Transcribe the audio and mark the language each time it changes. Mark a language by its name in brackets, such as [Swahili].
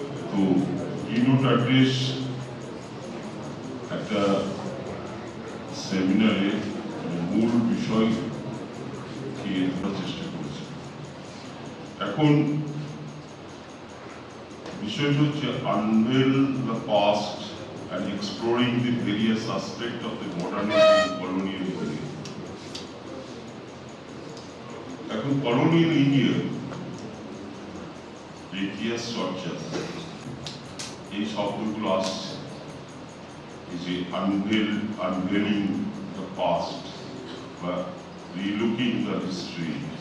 [Bangla] তো keynote address একটা সেমিনারের মূল বিষয় চেষ্টা করছি। এখন বিষয়টা হচ্ছে [English] unveil the past and exploring the various aspects of the modernity and colonial India. [Bangla] এখন colonial India ইতিহাস চর্চা এই শব্দগুলো আসছে, এই যে [English] unveiling the past [Bangla] বা [English] relooking the history.